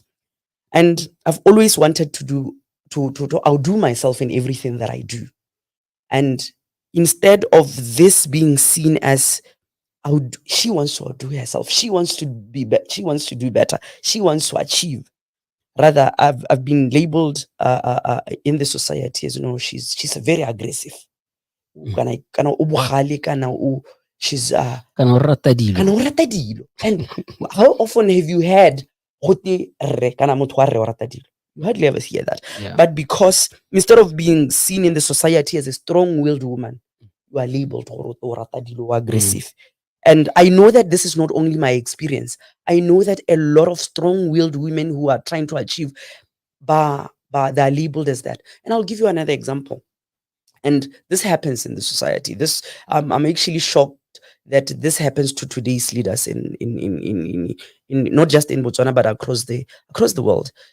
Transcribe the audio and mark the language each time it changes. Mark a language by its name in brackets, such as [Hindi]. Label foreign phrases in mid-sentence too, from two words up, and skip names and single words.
[English] And I've always wanted to outdo myself in everything that I do. And instead of this being seen as she wants to outdo herself, she wants to she wants to do better, she wants to achieve. Rather, I've been labeled in the society as, she's very aggressive. [Tswana] Kana o bogale, she's Kana o rata dilo. kana o rata dilo. [English] And how often have you heard [Tswana] gote rre kana motho wa rre o rata dilo? [English] You hardly ever hear that. Yeah. But because instead of being seen in the society as a strong-willed woman, you are labeled [Tswana] gore o rata dilo, [English] o aggressive. And I know that this is not only my experience. I know that a lot of strong-willed women who are trying to achieve, they're labeled as that. And I'll give you another example. And this happens in the society. I'm actually shocked that this happens to today's leaders in not just in Botswana but across the world.